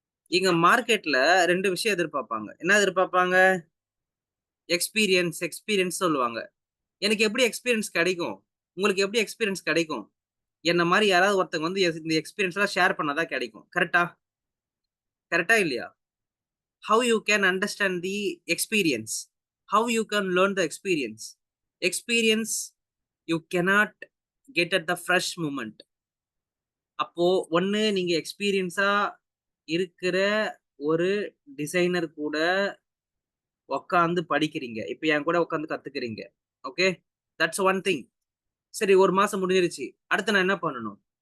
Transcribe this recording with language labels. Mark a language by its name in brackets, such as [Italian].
[Tamil] இங்க மார்க்கெட்ல 2 விஷயம் எதிர்பார்ப்பாங்க. என்ன எதிர்பார்ப்பாங்க? எக்ஸ்பீரியன்ஸ் சொல்லுவாங்க. எனக்கு எப்படி எக்ஸ்பீரியன்ஸ் கிடைக்கும்? உங்களுக்கு எப்படி எக்ஸ்பீரியன்ஸ் கிடைக்கும்? என்ன மாரி யாராவது ஒருத்தங்க வந்து இந்த எக்ஸ்பீரியன்ஸ்லாம் ஷேர் பண்ணா தான் கிடைக்கும். கரெக்ட்டா? கரெக்ட்டா இல்லையா? [English] How you can understand the experience? How you can learn the experience? Experience you cannot get at the fresh moment. [Tamil] அப்போ ஒண்ணு நீங்க எக்ஸ்பீரியன்ஸா இருக்கிற ஒரு டிசைனர் கூட உட்கார்ந்து படிக்கிறீங்க. இப்ப என் கூட உட்கார்ந்து கத்துக்கிறீங்க. ஓகே. [English] That's one thing. [Tamil] சரி 1 மாசம் முடிஞ்சிருச்சு. அடுத்து நான் என்ன பண்ணணும்?